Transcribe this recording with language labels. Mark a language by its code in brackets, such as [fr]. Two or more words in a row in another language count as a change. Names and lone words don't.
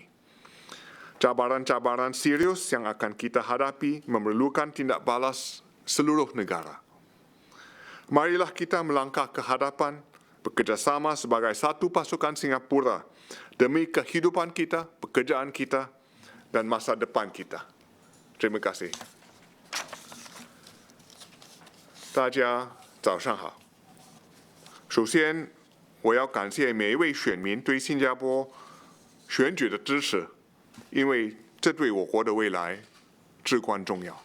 [ms] Cabaran-cabaran serius yang akan kita hadapi memerlukan tindak balas seluruh negara. Marilah kita melangkah ke hadapan, bekerjasama sebagai satu pasukan Singapura demi kehidupan kita, pekerjaan kita, dan masa depan kita. Terima kasih. [zh] 大家早上好。首先，我要感谢每一位选民对新加坡选举的支持，因为这对我国的未来至关重要。